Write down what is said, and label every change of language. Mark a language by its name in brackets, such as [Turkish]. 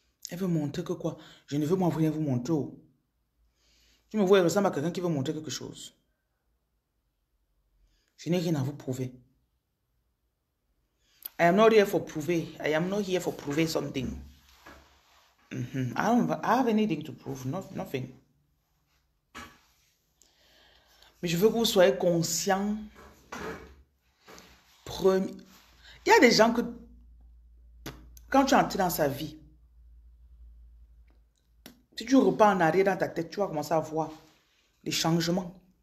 [French] Elle veut montrer que quoi? Je ne veux moi rien vous montrer. Oh. Tu me vois, elle ressemble à quelqu'un qui veut montrer quelque chose. Je n'ai rien à vous prouver. [English] I am not here for [French] prouver. [English] I am not here for [French] prouver [English] something. I have anything to prove. Nothing. [French] Mais je veux que vous soyez conscients. Il y a des gens que, quand tu entres dans sa vie, si tu repars en arrière dans ta tête, tu vas commencer à voir des changements.